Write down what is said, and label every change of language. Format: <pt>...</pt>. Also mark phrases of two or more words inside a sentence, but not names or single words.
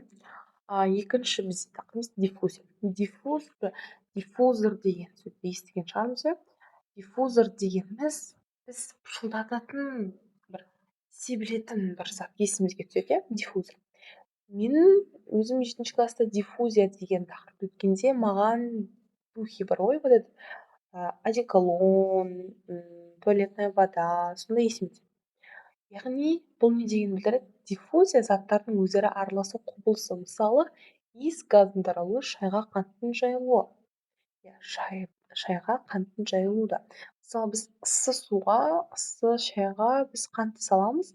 <kk>Екінші бізде тақырыбымыз диффузия. Диффузор деген сөзді естіген шығармыз, иә? Диффузор дегеніміз біз пышылдататын бір себілетін бір зат есімізге түседі, иә? Диффузор. Мен өзім 7 класста диффузия деген тақырып өткенде маған духи бар ғой,</kk> <ru>вот этот одеколон, туалетная вода,</ru> <kk>сондай есіме түседі. Яғни бұл не дегенді білдіреді? Диффузия заттардың өзара араласу құбылысы. Мысалы, иіс газдың таралуы шайға қанттың жайылуы. Шайға қанттың жайылуы да. Мысалы, біз ыссы суға, ыссы шайға біз қантты саламыз.</kk>